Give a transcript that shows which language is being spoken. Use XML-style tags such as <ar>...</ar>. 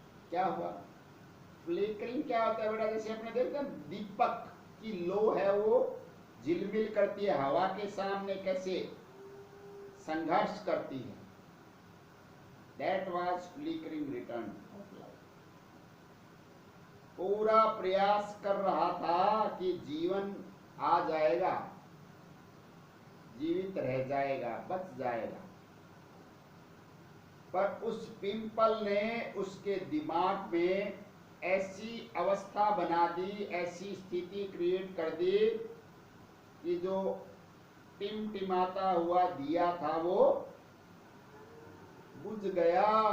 <hi>क्या हुआ? फ्लिकरिंग क्या होता है बेटा? जैसे अपने देखते हैं दीपक की लो है, वो झिलमिल करती है हवा के सामने, कैसे संघर्ष करती है।</hi> <en>That was flickering return of life.</en> <hi>पूरा प्रयास कर रहा था कि जीवन आ जाएगा, जीवित रह जाएगा, बच जाएगा, पर उस पिंपल ने उसके दिमाग में ऐसी अवस्था बना दी, ऐसी स्थिति क्रिएट कर दी कि जो टिमटिमाता हुआ दिया था वो बुझ गया।</hi>